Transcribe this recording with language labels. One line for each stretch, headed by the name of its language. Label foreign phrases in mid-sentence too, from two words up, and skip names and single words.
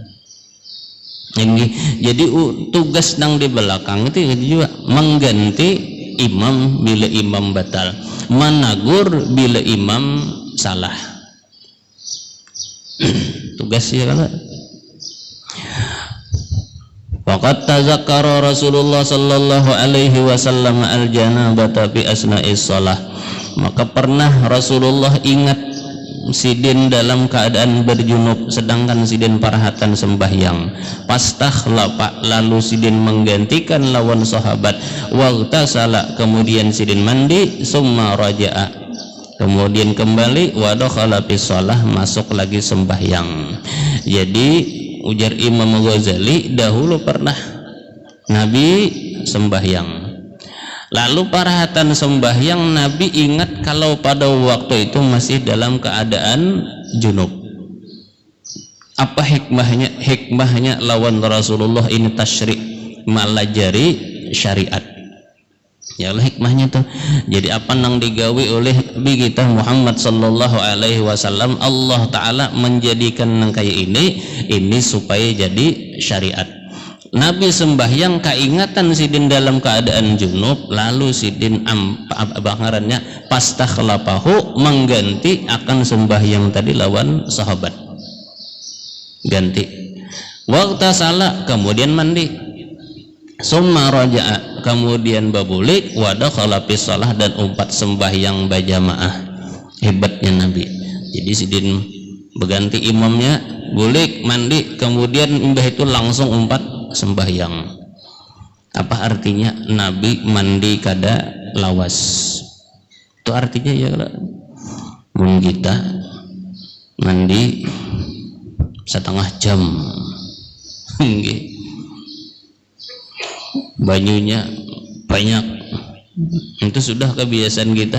Banjar: Jadi tugas nang di belakang itu juga mengganti imam bila imam batal, menagur bila imam salah. Tugasnya kan.
Arabic: وقد تذكر رسول الله صلى الله عليه وسلم الجنابة في أثناء الصلاة.
Banjar: Maka pernah Rasulullah ingat sidin dalam keadaan berjunub, sedangkan sidin parahatan sembahyang. Pastakhlafa, lalu sidin menggantikan lawan sahabat. Waghtasala, kemudian sidin mandi.
Arabic: ثم رجع,
Banjar: kemudian kembali.
Arabic: ودخل في الصلاة,
Banjar: masuk lagi sembahyang. Jadi ujar Imam Ghazali, dahulu pernah Nabi sembahyang, lalu parahatan sembahyang Nabi ingat kalau pada waktu itu masih dalam keadaan junub. Apa hikmahnya? Hikmahnya lawan Rasulullah ini tasyri', malajari syariat. Ya Allah, hikmahnya tuh. Jadi apa nang digawe oleh Nabi kita Muhammad
Arabic: صلى الله عليه وسلم,
Banjar: Allah taala menjadikan nang kayak ini supaya jadi syariat. Nabi sembahyang kaingatan sidin dalam keadaan junub, lalu sidin bangarannya pastakhlafahu, mengganti akan sembahyang tadi lawan sahabat, ganti. Waghtasala, kemudian mandi.
Arabic: ثم رجع,
Banjar: kemudian babulik.
Arabic: ودخل في الصلاة,
Banjar: dan umpat sembahyang berjamaah. Hebatnya Nabi. Jadi sidin berganti imamnya, bulik, mandi, kemudian mbah itu langsung umpat sembahyang. Apa artinya? Nabi mandi kada lawas. Itu artinya ya mun kita mandi setengah jam banyunya banyak, itu sudah kebiasaan kita.